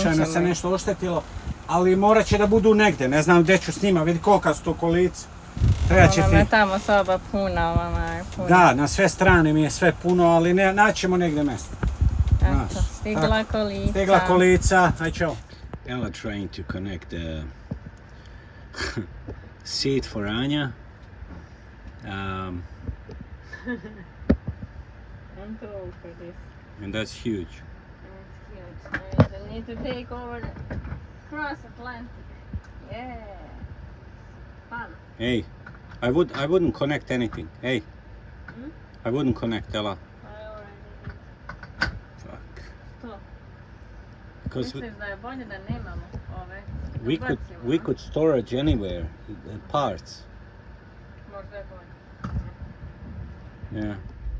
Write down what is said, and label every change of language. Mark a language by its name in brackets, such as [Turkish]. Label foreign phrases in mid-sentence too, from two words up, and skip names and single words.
[Bosnian] slučajno se ćemo ih. nešto oštetilo. Ali morat će da budu negde, ne znam gdje ću s njima, vidi kolika su to kolica. Treba će Ona ti... me tamo soba puna, ona je puna. Da, na sve strane mi je sve puno, ali naćemo negdje mjesto. Eto, znaš, stigla kolica. Stigla kolica, aj čao. [English] Ella trying to connect the seat for Anja. I'm too old for this. And that's huge. It's huge. I need to take over the cross Atlantic. Yeah. Fun. Hey, I wouldn't connect anything. Hey, Hmm? I wouldn't connect Ella. I already did. Fuck. To. Because [Bosnian] Misliš da je bolje da nemamo ove? [English] we could storage anywhere, parts. [Bosnian] Možda je bolje. [English] Yeah.